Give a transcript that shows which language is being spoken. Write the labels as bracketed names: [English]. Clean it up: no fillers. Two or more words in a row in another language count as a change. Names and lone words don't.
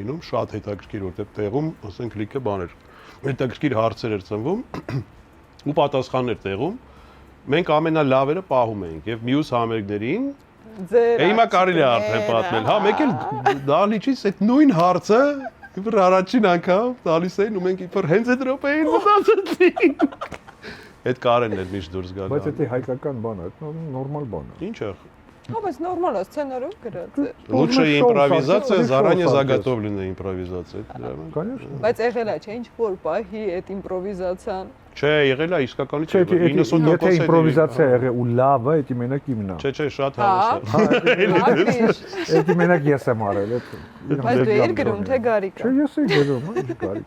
[Armenian] լինում, շատ հետաքրքիր, որտեղ տեղում, ասենք լիքը բաներ, հետաքրքիր հարցեր էր ծնվում ու պատասխաններ տեղում։ Մենք ամենալավերը պահում էինք եւ մյուս համերգներին Հիմա կարելի է արդեն պատմել, հա, մեկ էլ դալիճից այդ նույն հարցը իբր առաջին անգամ տալիս էին ու մենք իբր հենց այդ րոպեին մտածեցինք։ Այդ Կարենն էր միշտ դուրս գալու։ Բայց դա հայկական բան է, դա նորմալ բան է։ Ինչ է։ Հա, բայց նորմալ է, սցենարով գրած է։ [Russian] Лучшая импровизация, заранее заготовленная импровизация։ Конечно։ [Armenian] Բայց եղել է, չէ՞, ինչ որ պահի այդ իմպրովիզացիան։ Չէ, եղել է իսկականից Չէ, 90% եթե իմպրովիզացիա եղե ու լավը, դա մենակ իմն է։ Չէ, շատ հավես է։ Դա մենակ ես եմ արել, Բայց դու եր գրում, թե Գարիկը։ Չէ, ես եմ գրում, ինչ Գարիկ։